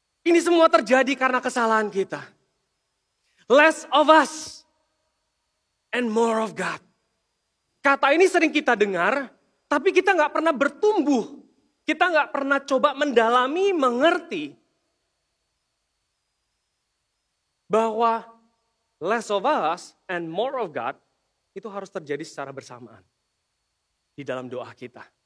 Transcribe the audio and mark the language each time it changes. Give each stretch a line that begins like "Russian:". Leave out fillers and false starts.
Indonesian: Ini semua terjadi karena kesalahan kita.
English: Less of us and more of God.
Indonesian: Kata ini sering kita dengar, tapi kita gak pernah bertumbuh. Kita gak pernah coba mendalami, mengerti bahwa
English: less of us and more of God
Indonesian: itu harus terjadi secara bersamaan di dalam doa kita.